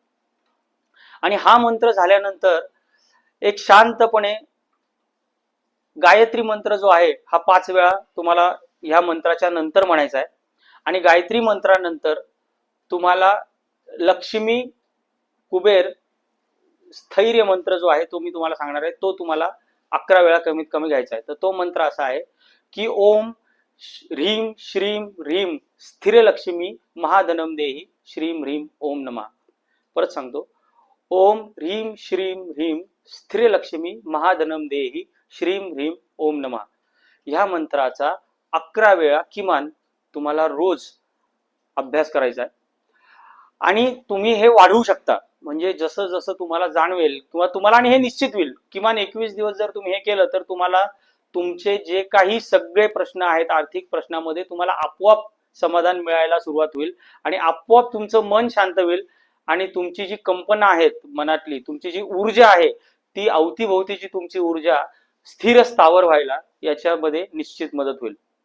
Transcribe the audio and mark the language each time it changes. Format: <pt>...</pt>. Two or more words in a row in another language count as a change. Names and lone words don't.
<mr>आणि हा मंत्र झाल्यानंतर एक शांतपणे गायत्री मंत्र जो आहे हा 5 वेळा तुम्हाला ह्या मंत्राच्या नंतर म्हणायचा आहे. आणि गायत्री मंत्रानंतर तुम्हाला लक्ष्मी कुबेर स्थैर्य मंत्र जो आहे तो मी तुम्हाला सांगणार आहे. तो तुम्हाला 11 वेळा कमीत कमी घ्यायचा आहे. तर तो मंत्र असा आहे की</mr> <sa>ओम ह्रीम श्रीम ह्रीम स्थिर लक्ष्मी महाधनम देही श्रीम ह्रीम ओम नमः.</sa> <mr>परत सांगतो,</mr> <sa>ओम ह्रीम श्रीम ह्रीम स्थिर लक्ष्मी महाधनम देही श्रीम ह्रीम ओम नमः.</sa> <mr>ह्या मंत्राचा 11 वेळा किमान तुम्हाला रोज अभ्यास करायचा आहे. आणि तुम्ही हे वाढवू शकता. म्हणजे जसं जसं तुम्हाला जाणवेल किंवा तुम्हाला, आणि हे निश्चित होईल, किमान 21 दिवस जर तुम्ही हे केलं तर तुम्हाला तुमचे जे काही सगळे प्रश्न आहेत आर्थिक प्रश्नामध्ये तुम्हाला आपोआप समाधान मिळायला सुरुवात होईल आणि आपोआप तुमचं मन शांत होईल आणि तुमची जी कंपना आहेत मनातली, तुमची जी ऊर्जा आहे ती अवतीभोवतीची तुमची ऊर्जा स्थिर स्थावर व्हायला याच्यामध्ये निश्चित मदत होईल.</mr>